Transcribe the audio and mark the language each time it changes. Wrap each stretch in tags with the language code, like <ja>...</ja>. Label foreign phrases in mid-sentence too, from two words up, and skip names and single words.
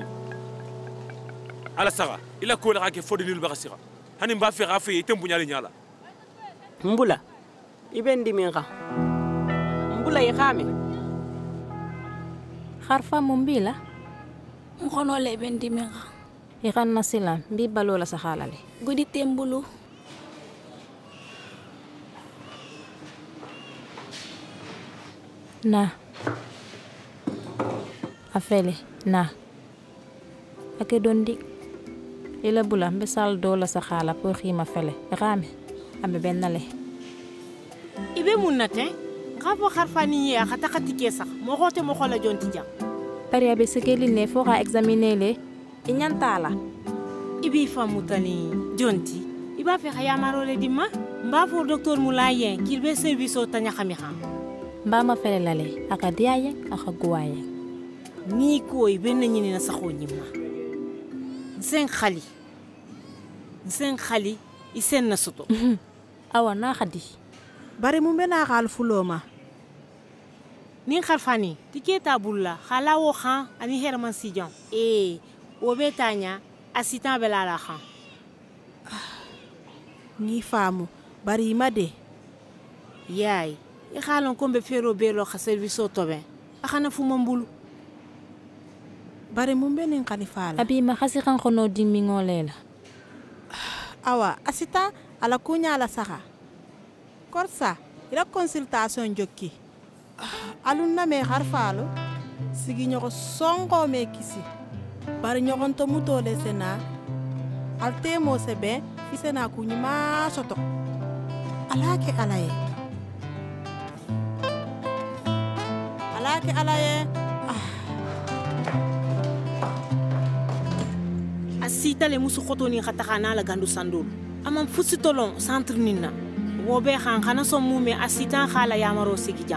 <snk>Ala saga ila ko la ka ke fodinil bagasira. Hani mba fe gafe ite mbunyali nyala. Mbula ibendi minga. Mbula ikame. Harfa mumbila. Ngono le bendi minga. Ikan nasilan bi balola sa halale. Gudi tembulu. Na. Afele na. Ake dondi. Ila bula mbe sal dola sa hala po khima fele. Rame ambe bennale. Ibe munnate ngafo kharfani ya khata khatike sax mo xote mo xola jonti jam. Pari abe sekeli ne fo ga examiner le inyantala. Ibi famutani jonti. Iba fe khaya marole dimma mba fo docteur Moulaye kilbe service o tanya khamiha. Mba ma fele lale aka diaye aka guwaye. Ni ko ibe nanyini na saxo nyimma. Nsen khali isen na soto. Awa na khadi. Bari mumbe na khal fuloma. Nin kharfani tiketa bulla khala wo khan ani herman sijan. Wo betanya assistant belala khan. Ni famu bari imade. Yaay I khalon kombe fero belo kha service o tobe. Akhana fu mambulu. Bari mumbe nin khalifala. Abi ma khasi kan khono dimingo lela. Awa asita ala kunya ala saha. Korsa ila consultation jokki. Alunna me harfalo sigi nyoko songo me kisi. Bari nyokonto muto le sena. Alte mo sebe isena kunyima soto. Alake alaye. Alake alaye. Asita le musu khoto ni khatakana la gandu sandul. Amam fusitolon centre nina. Wo be khan khana so mume assistant khala yamaro sikija.</snk>